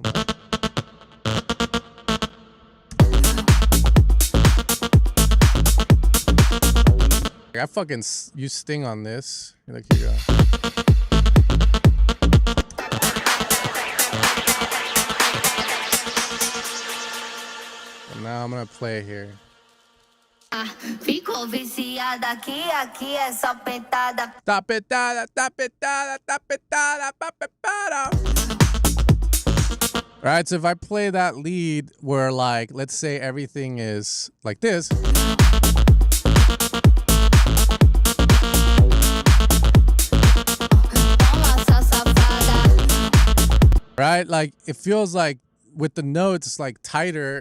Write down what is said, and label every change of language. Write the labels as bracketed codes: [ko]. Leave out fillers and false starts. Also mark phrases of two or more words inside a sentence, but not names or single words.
[en] I fucking use Sting on this. Look, here you go. And now I'm gonna play here. [pt] Fico viciada aqui, aqui é só pentada. Tapetada, tapetada, tapetada, tapetada. [en] Right, so if I play that lead where, like, let's say everything is like this. Right, like it feels like with the notes like tighter.